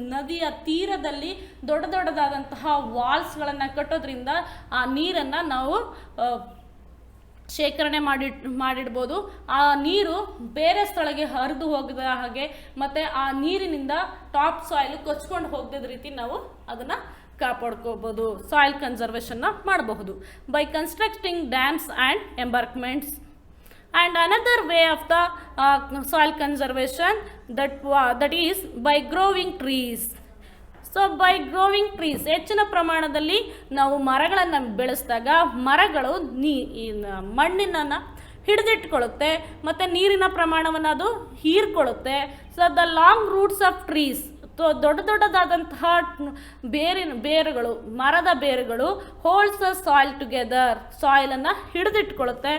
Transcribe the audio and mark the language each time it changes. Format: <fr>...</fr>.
<kn>ನದಿಯ ತೀರದಲ್ಲಿ ದೊಡ್ಡದಾದಂತಹ ವಾಲ್ಸ್ಗಳನ್ನು ಕಟ್ಟೋದ್ರಿಂದ ಆ ನೀರನ್ನು ನಾವು ಶೇಖರಣೆ ಮಾಡಿಡ್ಬೋದು. ಆ ನೀರು ಬೇರೆ ಸ್ಥಳಕ್ಕೆ ಹರಿದು ಹೋಗದ ಹಾಗೆ ಮತ್ತು ಆ ನೀರಿನಿಂದ ಟಾಪ್ ಸಾಯಿಲ್ ಕೊಚ್ಕೊಂಡು ಹೋಗದ ರೀತಿ ನಾವು ಅದನ್ನು ಕಾಪಾಡ್ಕೋಬೋದು. ಸಾಯಿಲ್ ಕನ್ಸರ್ವೇಷನ್ನ ಮಾಡಬಹುದು</kn> <en>By constructing dams and embankments. And another way of the soil conservation that is by growing trees. So by growing trees,</en> <kn>ಹೆಚ್ಚಿನ ಪ್ರಮಾಣದಲ್ಲಿ ನಾವು ಮರಗಳನ್ನು ಬೆಳೆಸಿದಾಗ ಮರಗಳು ಮಣ್ಣಿನನ್ನು ಹಿಡಿದಿಟ್ಕೊಳ್ಳುತ್ತೆ ಮತ್ತು ನೀರಿನ ಪ್ರಮಾಣವನ್ನು ಅದು ಹೀರ್ಕೊಳ್ಳುತ್ತೆ.</kn> <en>so the long roots of trees,</en> <kn>ದೊಡ್ಡದಾದಂತಹ ಬೇರುಗಳು, ಮರದ ಬೇರುಗಳು</kn> <en>holds the soil together,</en> <kn>ಸಾಯಿಲನ್ನು ಹಿಡಿದಿಟ್ಕೊಳ್ಳುತ್ತೆ.</kn>